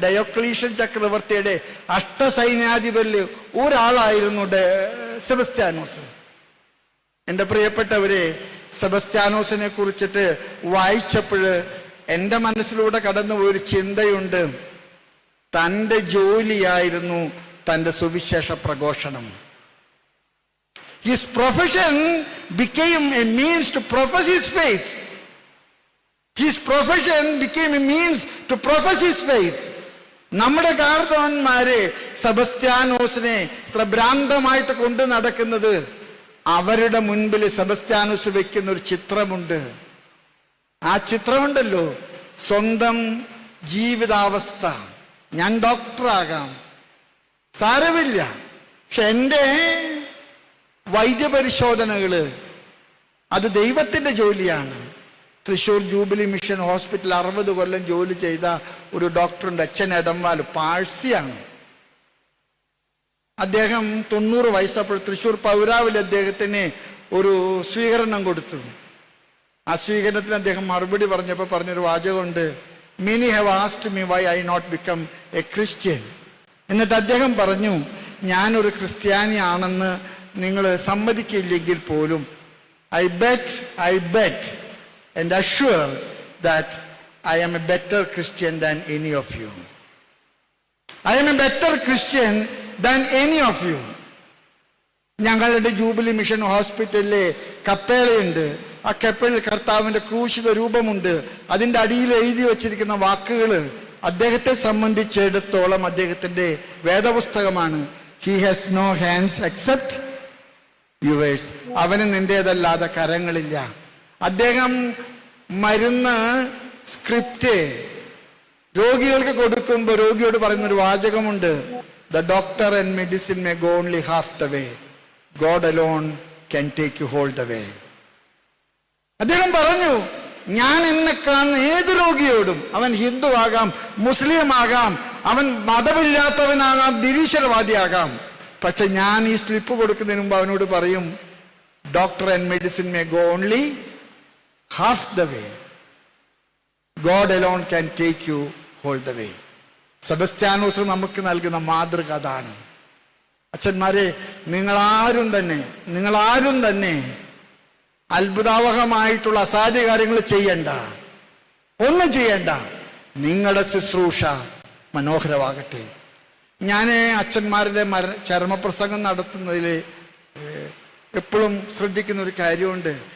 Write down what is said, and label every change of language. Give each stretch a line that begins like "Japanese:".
Malayalam: Diocletian ചക്രവർത്തിയുടെ അഷ്ടസൈന്യാധിപരിൽ ഒരാളായിരുന്നു സെബസ്ത്യാനോസ്. എന്റെ പ്രിയപ്പെട്ടവരെ, സെബസ്ത്യാനോസിനെ കുറിച്ചിട്ട് വായിച്ചപ്പോൾ എന്റെ മനസ്സിലൂടെ കടന്നു പോയൊരു ചിന്തയുണ്ട്. തന്റെ ജോലിയായിരുന്നു തന്റെ സുവിശേഷ പ്രഘോഷണം.
English: His profession became a means to profess his faith. His profession became a means to profess his faith.
Malayalam: നമ്മുടെ കാർന്നവന്മാരെ സെബസ്ത്യാനോസിനെ ഇത്ര ഭ്രാന്തമായിട്ട് കൊണ്ടു നടക്കുന്നത്, അവരുടെ മുൻപിൽ സെബസ്ത്യാനോസ് വെക്കുന്ന ഒരു ചിത്രമുണ്ട്. ആ ചിത്രമുണ്ടല്ലോ, സ്വന്തം ജീവിതാവസ്ഥ. ഞാൻ ഡോക്ടറാകാം, സാരമില്ല, പക്ഷെ എൻ്റെ വൈദ്യപരിശോധനകള് അത് ദൈവത്തിന്റെ ജോലിയാണ്. തൃശ്ശൂർ ജൂബിലി മിഷൻ ഹോസ്പിറ്റൽ 60 കൊല്ലം ജോലി ചെയ്ത ഒരു ഡോക്ടറുണ്ട്, അച്ഛൻ എടംവാൽ, പാഴ്സിയാണ്. അദ്ദേഹം 90 വയസ്സപ്പോൾ തൃശ്ശൂർ പൗരാവിൽ അദ്ദേഹത്തിന് ഒരു സ്വീകരണം കൊടുത്തു. ആ സ്വീകരണത്തിന് അദ്ദേഹം മറുപടി പറഞ്ഞപ്പോൾ പറഞ്ഞൊരു വാചകമുണ്ട്,
English: Many have asked me why I not become a Christian.
Malayalam: എന്നിട്ട് അദ്ദേഹം പറഞ്ഞു, ഞാനൊരു ക്രിസ്ത്യാനിയാണെന്ന് നിങ്ങൾ സമ്മതിക്കില്ലെങ്കിൽ പോലും
English: I bet and assure that I am a better Christian than any of you. I am a better Christian than any of you.
Malayalam: ഞങ്ങളുടെ jubilee mission ഹോസ്പിറ്റലിലെ കപ്പേളയുണ്ട്. ആ കപ്പേളിൽ കർത്താവിന്റെ ക്രൂശിത രൂപമുണ്ട്. അതിന്റെ അടിയിൽ എഴുതി വച്ചിരിക്കുന്ന വാക്കുകൾ അദ്ദേഹത്തെ സംബന്ധിച്ചിടത്തോളം അദ്ദേഹത്തിന്റെ വേദപുസ്തകമാണ്.
English: He has no hands except yours.
Malayalam: അവന് നിന്റേതല്ലാതെ കരങ്ങളില്ല. അദ്ദേഹം മരുന്ന് സ്ക്രിപ്റ്റ് രോഗികൾക്ക് കൊടുക്കുമ്പോൾ രോഗിയോട് പറയുന്നൊരു വാചകമുണ്ട്,
English: The doctor and medicine may go only half the way. God alone can take you whole the way.
Malayalam: അദ്ദേഹം പറഞ്ഞു, ഞാൻ എന്നെ കാണുന്ന ഏത് രോഗിയോടും, അവൻ ഹിന്ദു ആകാം, മുസ്ലിം ആകാം, അവൻ മതമില്ലാത്തവനാകാം, നിരീശ്വരവാദിയാകാം, പക്ഷെ ഞാൻ ഈ സ്ലിപ്പ് കൊടുക്കുന്നതിന് മുമ്പ് അവനോട് പറയും,
English: Doctor and medicine may go only half the way. God alone can take you whole the way.
Malayalam: Sebastianos നമുക്ക് നൽകുന്ന മാതൃക അതാണ്. അച്ഛന്മാരെ, നിങ്ങളാരും തന്നെ അത്ഭുതാവഹമായിട്ടുള്ള അസാധ്യ കാര്യങ്ങൾ ചെയ്യണ്ട, ഒന്നും ചെയ്യണ്ട. നിങ്ങളുടെ ശുശ്രൂഷ മനോഹരമാകട്ടെ. ഞാൻ അച്ഛന്മാരുടെ ചരമപ്രസംഗം നടത്തുന്നതിൽ എപ്പോഴും ശ്രദ്ധിക്കുന്ന ഒരു കാര്യമുണ്ട്.